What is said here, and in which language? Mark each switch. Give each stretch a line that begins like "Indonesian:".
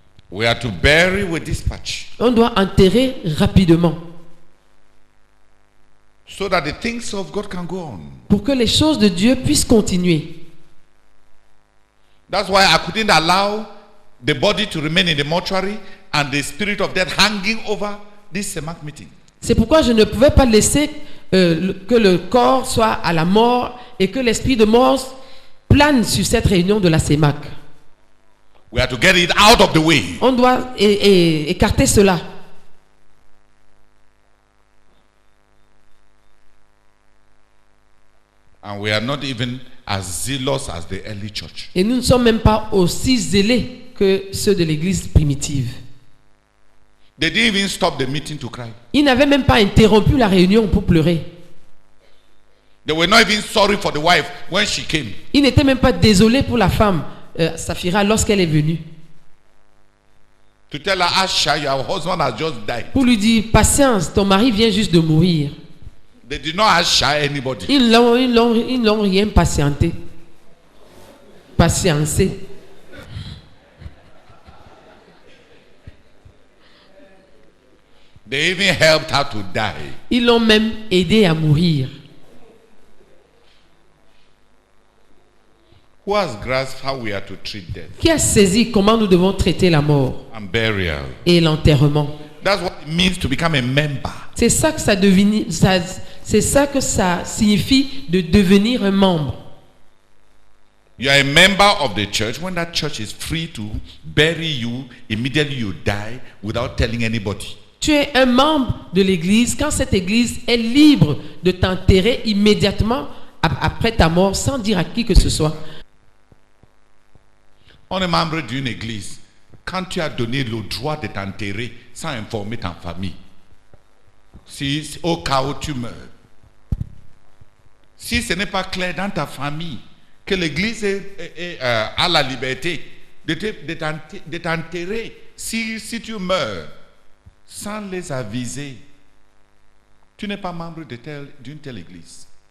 English: We are to bury with dispatch.
French: On doit enterrer rapidement.
English: So that the things of God can go on.
French: Pour que les choses de Dieu puissent continuer.
English: That's why I couldn't allow the body to remain in the mortuary and the spirit of death hanging over this CEMAC meeting.
French: C'est pourquoi je ne pouvais pas laisser que le corps soit à la mort et que l'esprit de mort plane sur cette réunion de la CEMAC.
English: We have to get it out of the way.
French: On doit écarter cela.
English: And we are not even as zealous as the early church.
French: Et nous ne sommes même pas aussi zélés que ceux de l'église primitive.
English: They didn't even stop the meeting to cry.
French: Ils n'avaient même pas interrompu la réunion pour pleurer.
English: They were not even sorry for the wife when she came.
French: Ils n'étaient même pas désolés pour la femme, Saphira, lorsqu'elle est venue.
English: To tell her, Asha, your husband has just died.
French: Pour lui dire, patience, ton mari vient juste de mourir.
English: They did not assure anybody.
French: Ils n'ont rien patienté. Patienté.
English: They even helped her to die.
French: Ils l'ont même aidé à mourir.
English: Who has grasped how we are to treat death
French: Qui a saisi comment nous devons traiter la mort
English: and burial?
French: et l'enterrement?
English: That's what it means to become a member.
French: C'est ça que c'est ça que ça signifie de devenir un membre.
English: You are a member of the church when that church is free to bury you immediately you die without telling anybody.
French: Tu es un membre de l'église quand cette église est libre de t'enterrer immédiatement après ta mort sans dire à qui que ce soit. On est membre d'une église quand tu as donné le droit de t'enterrer sans informer ta famille, si au cas où tu meurs, si ce n'est pas clair dans ta famille que l'Église a la liberté de t'enterrer si tu meurs sans les aviser, tu n'es pas membre d'une telle Église.